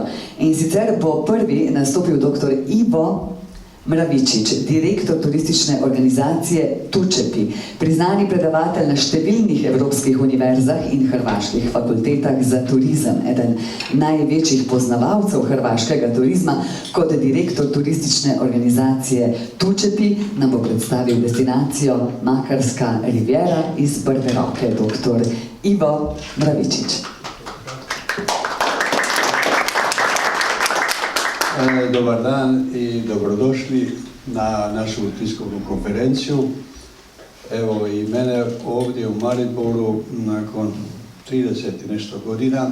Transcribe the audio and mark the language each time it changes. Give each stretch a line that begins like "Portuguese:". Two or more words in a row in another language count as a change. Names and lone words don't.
Slovenian: In sicer bo prvi nastopil dr. Ivo Mravičič, direktor turistične organizacije Tučepi, priznani predavatelj na številnih evropskih univerzah in hrvaških fakultetah za turizem, eden največjih poznavalcev hrvaškega turizma. Kot direktor turistične organizacije Tučepi nam bo predstavil destinacijo Makarska riviera iz prve roke, dr. Ivo Mravičič.
Croatian: Dobar dan i dobrodošli na našu tiskovnu konferenciju. Evo i mene ovdje u Mariboru nakon 30 i nešto godina.